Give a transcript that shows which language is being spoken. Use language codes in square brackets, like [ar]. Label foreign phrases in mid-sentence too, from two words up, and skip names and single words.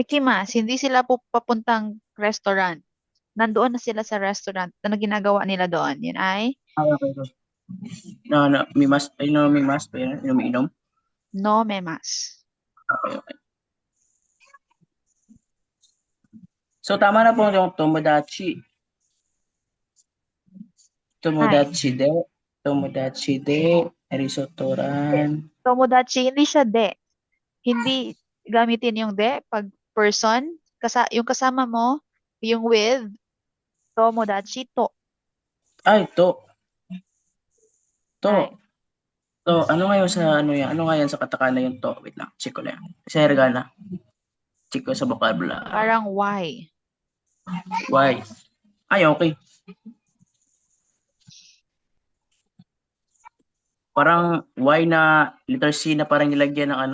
[tl] Ikimasu, hindi sila papuntang restaurant. nandoon na sila sa restaurant, ano ginagawa nila doon? Yun ay Okay. Mimas, mimas pa yun, umiinom. nomemas. Okay. So, tama na po yung tomodachi. [ja] 友達で、リゾットラン. [tl] Tomodachi, hindi siya de. Hindi gamitin yung de pag person. Yung kasama mo, yung with, [ja] 友達と. [tl] Ay, to. Ay. To, ano ngayon sa, ano yan? Ano nga yan sa katakana yung to? Wait lang, check ko lang. Sa hiragana. Check ko sa vocabulary. Parang why. Why? Ay, okay. Parang why na letter C na parang nilagyan ng ano?